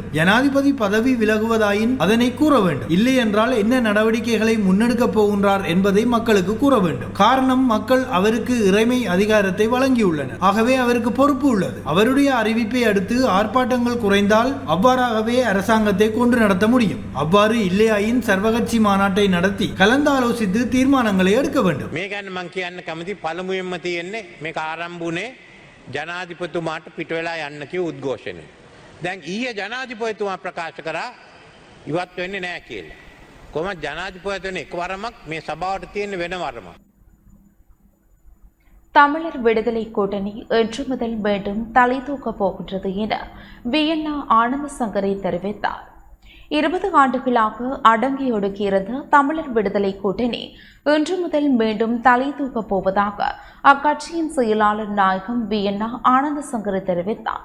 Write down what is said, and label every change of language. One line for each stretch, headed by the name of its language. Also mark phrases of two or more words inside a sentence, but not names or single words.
Tamil: ஜனாதிபதி பதவி விலகுவதாயின் அதனை கூற வேண்டும். இல்லை என்றால் என்ன நடவடிக்கைகளை முன்னெடுக்கப் போகின்றார் என்பதை மக்களுக்கு கூற வேண்டும். காரணம், மக்கள் அவருக்கு இறைமை அதிகாரத்தை வழங்கியுள்ளனர். ஆகவே அவருக்கு பொறுப்பு உள்ளது. அவருடைய அறிவிப்பை அடுத்து ஆர்ப்பாட்டங்கள் குறைந்தால் அவ்வாறாகவே அரசாங்கத்தை கொண்டு நடத்த முடியும். அவ்வாறு இல்லையாயின் சர்வகட்சி மாநாட்டை நடத்தி கலந்தாலோசித்து தீர்மானங்களை எடுக்க வேண்டும்.
Sinhala: මේ ගැන මං කියන්න කැමති පළමුවෙන්ම තියෙන්නේ මේක ආරම්භුනේ ජනාධිපතිතුමාට පිට වෙලා යන්න කිව්ව උද්ඝෝෂණය. දැන් ඊයේ ජනාධිපතිතුමා ප්‍රකාශ කරා ඉවත් වෙන්නේ නැහැ කියලා. කොහොමද ජනාධිපතිතුමා එකවරමක් මේ සභාවට තියෙන වෙන වරමක්.
Tamil: தமிழர் விடுதலை கூட்டணி இன்று முதல் மீண்டும் தலை தூக்கப் போகின்றது என வியன்னா ஆனந்த சங்கரை தெரிவித்தார். 20 ஆண்டுகளாக அடங்கி ஒடுக்கியிருந்த தமிழர் விடுதலை கூட்டணி இன்று முதல் மீண்டும் தலை தூக்கப் போவதாக அக்கட்சியின் செயலாளர் நாயகம் வியன்னா ஆனந்த சங்கரை தெரிவித்தார்.